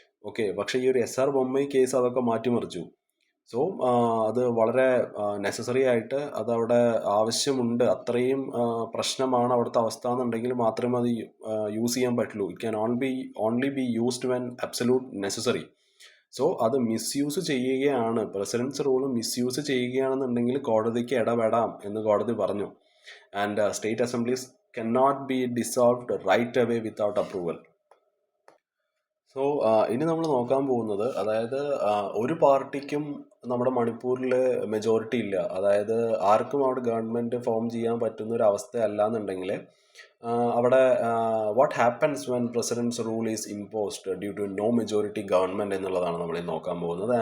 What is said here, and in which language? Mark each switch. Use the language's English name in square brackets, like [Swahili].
[Malayalam] Okay, പക്ഷേ ഈ ഒരു SR ബൊമ്മൈ കേസ് അതൊക്കെ മാറ്റിമറിച്ചു. സോ അത് വളരെ നെസസറി ആയിട്ട് അതവിടെ ആവശ്യമുണ്ട്, അത്രയും പ്രശ്നമാണ് അവിടുത്തെ അവസ്ഥ എന്നുണ്ടെങ്കിൽ മാത്രമേ അത് യൂസ് ചെയ്യാൻ പറ്റുള്ളൂ. [English] It can only be used when absolute necessary. [Malayalam] So അത് മിസ്യൂസ് ചെയ്യുകയാണ്, പ്രസിഡൻസ് റൂൾ മിസ്യൂസ് ചെയ്യുകയാണെന്നുണ്ടെങ്കിൽ കോടതിക്ക് ഇടപെടാം എന്ന് കോടതി പറഞ്ഞു. [English] And state assemblies cannot be dissolved right away without approval. [Malayalam] So ഇനി നമ്മൾ നോക്കാൻ പോകുന്നത്, അതായത് ഒരു പാർട്ടിക്കും നമ്മുടെ മണിപ്പൂരിൽ മെജോറിറ്റി ഇല്ല, അതായത് ആർക്കും അവിടെ ഗവൺമെൻറ് ഫോം ചെയ്യാൻ പറ്റുന്ന ഒരു അവസ്ഥ അല്ലാന്നുണ്ടെങ്കിൽ അവിടെ [English] what happens when president's rule is imposed due to no majority government [Malayalam] എന്നുള്ളതാണ് നമ്മൾ നോക്കാൻ പോകുന്നത്.